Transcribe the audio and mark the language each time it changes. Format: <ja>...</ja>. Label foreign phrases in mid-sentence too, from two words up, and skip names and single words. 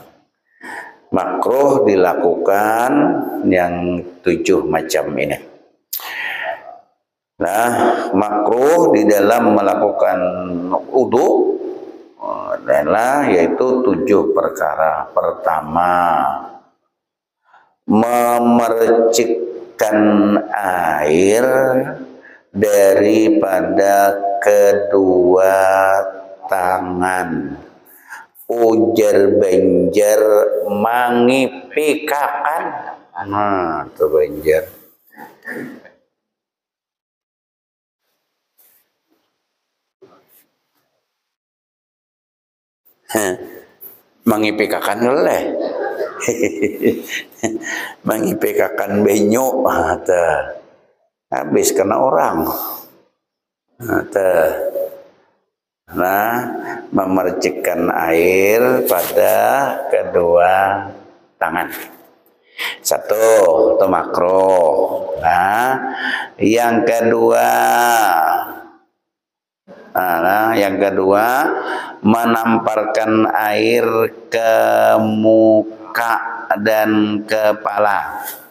<id>Makruh dilakukan yang 7 macam ini. Nah, makruh di dalam melakukan wudu adalah yaitu 7 perkara. Pertama, memercikkan air daripada kedua tangan.</id> <bjn>Ujar banjar mangipikakan. Nah, itu banjar. Mangipikakan oleh. Mangipikakan benyo.</bjn> <id>Habis kena orang. Nah, memercikkan air pada kedua tangan. 1, itu makruh. Nah, yang kedua, menamparkan air ke muka dan kepala.</id>